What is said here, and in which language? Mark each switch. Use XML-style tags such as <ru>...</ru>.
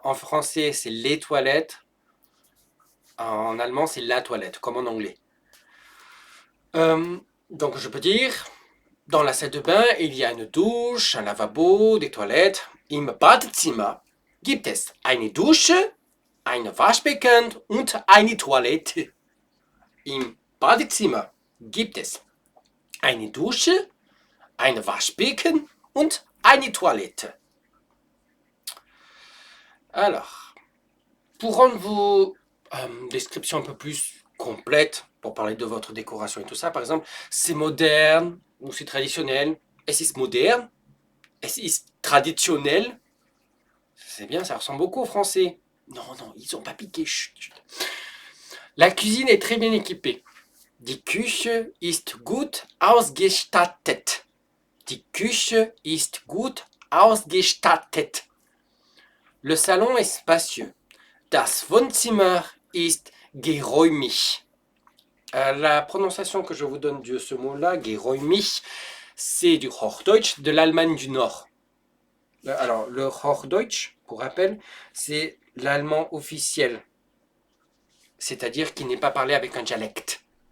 <fr>En français, c'est les toilettes. En allemand, c'est la toilette, comme en anglais. Donc, je peux dire, dans la salle de bain, il y a une douche, un lavabo, des toilettes.</fr> <de>Im Badezimmer gibt es eine Dusche, ein Waschbecken und eine Toilette. Im Badezimmer gibt es eine Dusche, ein Waschbecken und eine Toilette.</de> <fr>Alors, pour rendre vos descriptions un peu plus complètes, pour parler de votre décoration et tout ça, par exemple, c'est moderne ou c'est traditionnel.</fr> <de>Es ist modern, es ist traditionnel.</de> <fr>C'est bien, ça ressemble beaucoup au français. Non, non, ils n'ont pas piqué. Chut, chut. La cuisine est très bien équipée.</fr> <de>Die Küche ist gut ausgestattet. Die Küche ist gut ausgestattet.</de> <fr>Le salon est spacieux.</fr> <de>Das Wohnzimmer ist geräumig.</de> <fr>La prononciation que je vous donne de ce mot-là, geräumig, c'est du Hochdeutsch de l'Allemagne du Nord. Alors, le Hochdeutsch, pour rappel, c'est l'allemand officiel, c'est-à-dire qui n'est pas parlé avec un dialecte.</fr>